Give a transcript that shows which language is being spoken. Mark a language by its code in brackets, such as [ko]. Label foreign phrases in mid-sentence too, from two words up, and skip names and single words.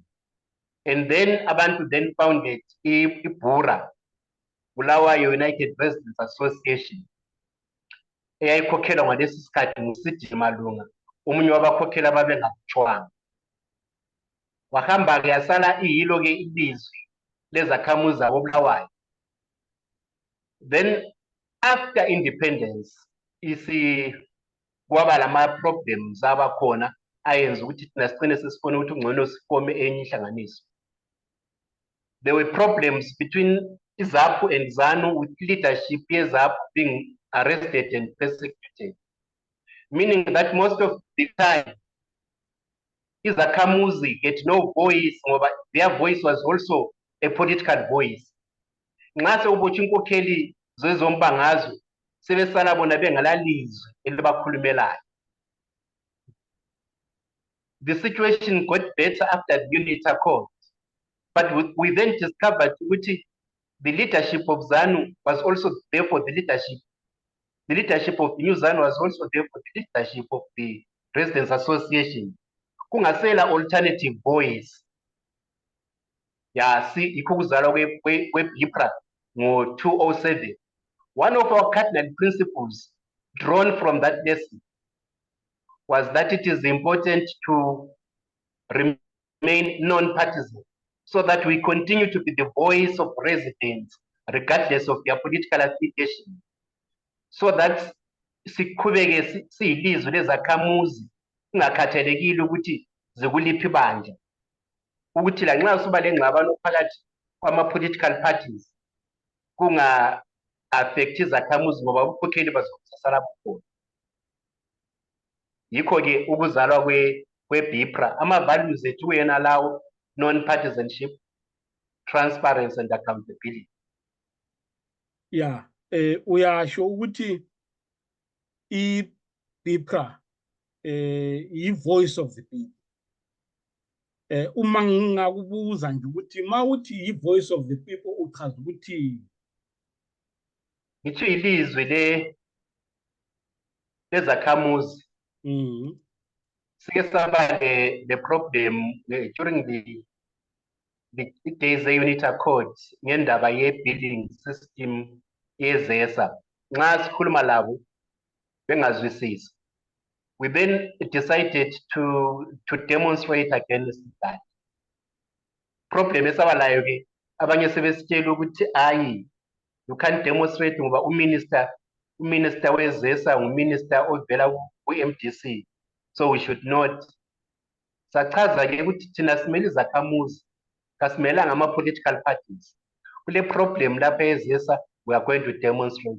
[en] And then [nd] abantu [en] then founded [nd] iBURA, Bulawayo United Residents Association, eyayikhokhelwa ngalesi sikhathi nguSidi Malunga, omunye wabakhokheli ababengakutshwanga. Wahamba-ke yasala iyilo-ke ilizwi lezakhamuzi zakoBulawayo. [en] Then after independence, [nd] kwaba lama-problems abakhona ayenza ukuthi thina sigcine sesifuna ukuthi ungcono sifome enye inhlanganiso. [en] There were problems between iZAPU and ZANU, with leadership yeZAPU being arrested and persecuted, meaning that most of the time izakhamuzi get no voice, ngoba their voice was also a political voice. [nd] Nxa sewubotshwa inkokheli zezombangazwe sebesala bona bengalalizwi elibakhulumelayo. [en] The situation got better after the Unity Accord, but we then discovered that the leadership of ZANU was also there for the leadership. The leadership of the new ZANU was also there for the leadership of the Residents Association. [nd] Kungasela alternative voice. [en] Yeah, see, [nd] ikuzalwa kwe-BUPRA ngo-2007. [en] One of our cardinal principles drawn from that lesson was that it is important to remain non-partisan, so that we continue to be the voice of residents, regardless of their political affiliation, so that [nd] siqhubeke siyilizwi lezakhamuzi kungakhathalekile ukuthi zikuliphi ibandla, ukuthi la nxa suba lengxabano phakathi kwama-political parties kunga-affect izakhamuzi ngoba ubukhokheli bazosala bukhona. Yikho-ke ukuzalwa kwe-BUPRA, ama-values ethu kuyena lawo: [en] non-partisanship, transparency and accountability. Yeah, [nd] uyasho ukuthi i-BUPRA yi- [en] voice of the people. [nd] Uma ngingakubuza nje ukuthi mawuthi yi- [en] voice of the people [nd] uchaza ukuthi Ngithi ilizwi lezakhamuzi. Sike saba [en] the problem during the days [nd] e-Unity Accord ngendaba ye-billing system yezesa. Nxa sikhuluma labo bengazwisisi, [en] we then decided to demonstrate against that problem. [nd] Esaba layo ke abanye sebesitshela ukuthi ayi, [en] you can't demonstrate [nd] ngoba uminister wezesa nguminister ovela ku-MDC, [en] so we should not. [nd] Sachaza ke ukuthi thina simele izakhamuzi, kasimelanga ama-political parties. Kule problem lapha ezesa, [en] we are going to demonstrate.